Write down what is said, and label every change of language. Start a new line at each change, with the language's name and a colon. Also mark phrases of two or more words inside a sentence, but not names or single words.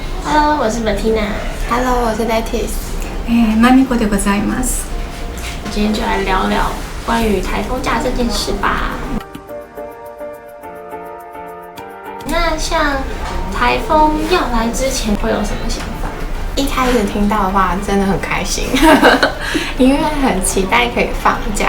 Chinese: Hello， 我是 Bettina。 Hello， 我是 Lettice。
Japanese: マミコでございます。
Chinese: 今天就来聊聊关于台风假这件事吧。那像台风要来之前会有什么想法？一开始听到的话，真的很开心，因为很期待可以放假。